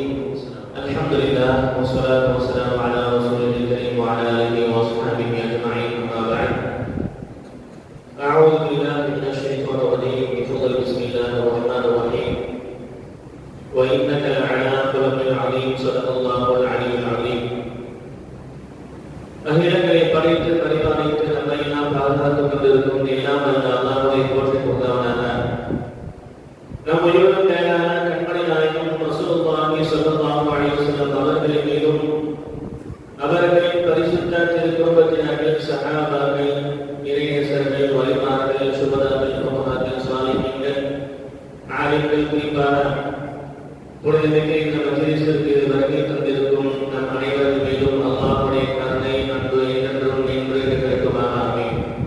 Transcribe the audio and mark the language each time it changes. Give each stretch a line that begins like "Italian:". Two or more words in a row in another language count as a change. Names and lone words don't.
Arabic: الحمد لله والصلاة والسلام على رسوله الكريم وعلى آله وصحبه أجمعين. أما بعد، أعوذ بالله من الشيطان الرجيم. بفضل بسم الله الرحمن الرحيم. وإنك لعلى خلق عظيم. صدق الله العلي العظيم.
Tamil: அகிலங்களை படைத்து பரிபாலித்து நம்மை நாம் பாதுகாத்துக் கொண்டிருக்கும் எல்லாம் அந்த அல்லாஹ்வை போற்றிக் கொண்டவனாக நம் உயிரினும் மேலான கண்மணி நாயகம் ரசூலுல்லாஹி
Arabic: صلى الله عليه وسلم
Tamil: அவர்களின் மீதும் அவர்களின் பரிசுத்த திருக்குடும்பத்தினர்கள், சஹாபாக்கள், இறைநேசர்கள், வலிமார்கள், சுபதாக்கள், குமராக்கள், சாலிஹீன்கள், ஆலிம்கள், குறிப்பாக புனிதமிக்க இந்த மஜ்லிஸிற்கு வருகை தந்திருக்கும் நம் அனைவரின் மீதும் அல்லாஹ்வுடைய கருணை, அன்பு என்றென்றும் நின்று கிடைக்குமாக ஆமீன்.